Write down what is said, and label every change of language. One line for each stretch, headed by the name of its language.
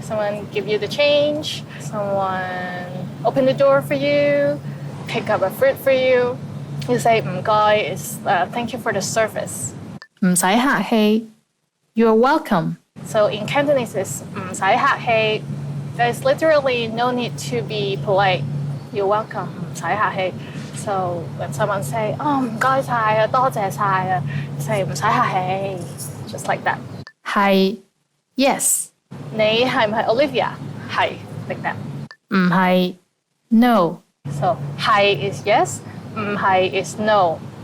English: Someone give you the change, someone open the door for you, pick up a fruit for you. You say 唔該 is thank you for the service. 唔使客氣 You're welcome. So in Cantonese it's 唔使客氣. There's literally no need to be polite. You're welcome. 唔使客氣. So when someone say 唔該晒啊，多謝晒啊, say 唔使客氣. Just like that. 係 Yes.
Cantonese: 你係唔係 Olivia?
English: 係 like that. 唔係 No. So 係 is yes, 唔係 is no.